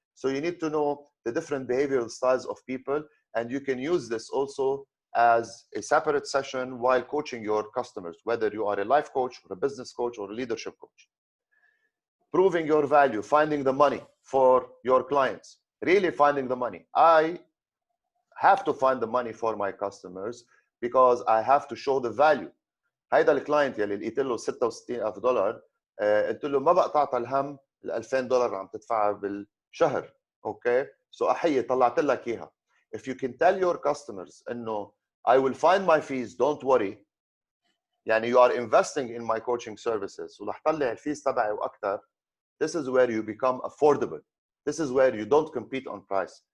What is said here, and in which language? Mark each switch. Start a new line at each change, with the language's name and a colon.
English: So you need to know the different behavioral styles of people, and you can use this also as a separate session while coaching your customers, whether you are a life coach or a business coach or a leadership coach. Proving your value, finding the money for your clients, really finding the money. I have to find the money for my customers because I have to show the value.
Arabic: هيدا الكلاينت يلي لقيت له $66,000 قلت له ما بقى تعطى الهم ال $2,000 عم تدفعها بالشهر. اوكي سو احيي طلعت لك اياها.
English: If you can tell your customers
Arabic: انه
English: I will find my fees, don't worry.
Arabic: يعني
English: you are investing in my coaching services
Arabic: ورح طلع الفيز تبعي واكثر.
English: This is where you become affordable. This is where you don't compete on price.